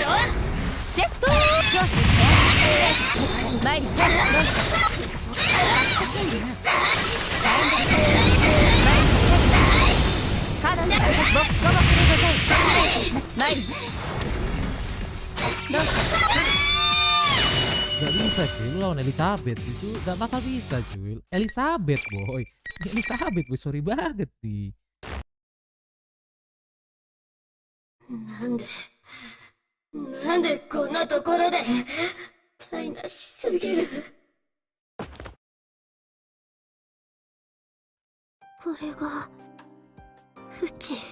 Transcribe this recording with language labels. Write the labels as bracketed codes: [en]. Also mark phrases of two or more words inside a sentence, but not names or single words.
[ja] チェスト少々参ります。カードのボッコボコでございます。参ります。どうぞ。 [id] Gak bisa cuy, lu lawan Elizabeth itu gak bakal bisa cuy. Elizabeth boy, sorry banget nih. [ja] なんでこんなところで台無しすぎる。これがうち。